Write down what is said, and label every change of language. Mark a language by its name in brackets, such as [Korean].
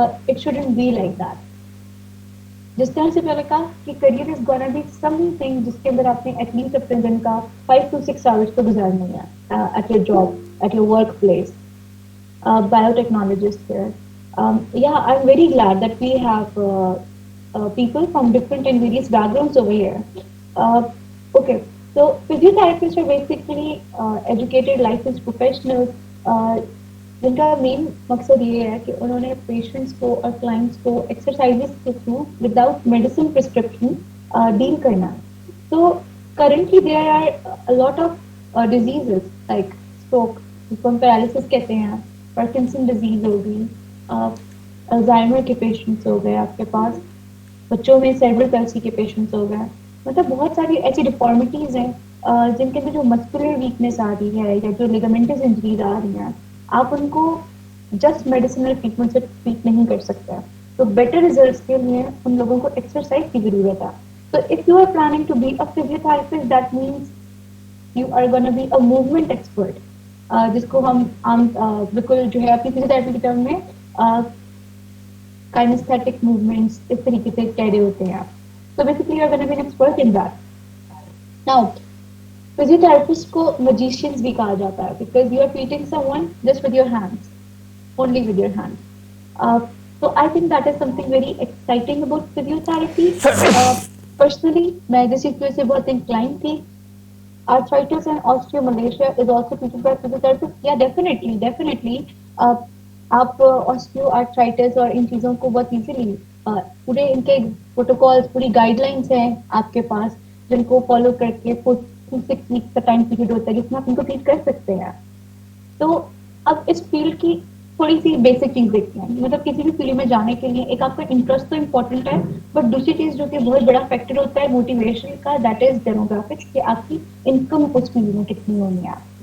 [English] It shouldn't be like that. [Hindi] जिस तरह से पहले कहा कि [English] career is gonna be something [Hindi] जिसके अंदर आपने एटलीस्ट अपने दिन का 5 to 6 आवर्स तो गुजारना है [English] At your job, at your workplace. Biotechnologist here. Yeah, I'm very glad that we have people from different and various backgrounds over here. [Hindi] Okay, so [English] physiotherapists are basically educated licensed professionals [Hindi] जिनका main मकसद ये है कि उन्होंने patients को और clients को exercises के through without medicine prescription deal करना है. तो [English] currently there are a lot of diseases like stroke, [Hindi] जिसको हम paralysis कहते हैं, Parkinson disease हो गई, अल्जाइमर के पेशेंट्स हो गए आपके पास, बच्चों में सेरेब्रल पैल्सी के पेशेंट्स हो गए, मतलब बहुत सारी ऐसी डिफॉर्मिटीज हैं जिनके अंदर जो मस्कुलर वीकनेस आ रही है या जो लिगामेंटस इंजरीज आ रही हैं, आप उनको जस्ट मेडिसिनल ट्रीटमेंट से ट्रीट नहीं कर सकते. तो बेटर रिजल्ट्स के लिए उन लोगों को एक्सरसाइज की जरूरत है. [English] So if you are planning to be a physiotherapist, that means you are going to be a movement expert. [Hindi] जिसको हम आम बिल्कुल जो है अपनी फिजियोथेरेपी के टर्म में काइनेस्थेटिक मूवमेंट्स इस तरीके से कह रहे होते हैं आप. [English] So basically you are going to be an expert in that. Now [Hindi] physiotherapist को magicians भी कहा जाता है [English] because you are treating someone just with your hands, only with your hands. So I think that is something very exciting about physiotherapy. Personally, [Hindi] मैं जिस चीज से बहुत inclined थी, [English] arthritis and osteomalacia is also treated by physiotherapist. Yeah, definitely. [Hindi] आप osteoarthritis और इन चीजों को बहुत easily पूरे इनके प्रोटोकॉल्स, पूरी गाइडलाइंस हैं आपके पास जिनको फॉलो करके 4 to 6 weeks का टाइम पीरियड होता है जिसमें आप इनको ट्रीट कर सकते हैं. तो अब इस फील्ड की थोड़ी सी बेसिक चीज देखते हैं, मतलब किसी भी फील्ड में जाने के लिए एक आपका इंटरेस्ट तो इम्पोर्टेंट है, बट दूसरी चीज जो कि बहुत बड़ा फैक्टर होता है मोटिवेशन का, [English] that is demographics, [Hindi] कि आपकी इनकम उस फील्ड में कितनी होनी है.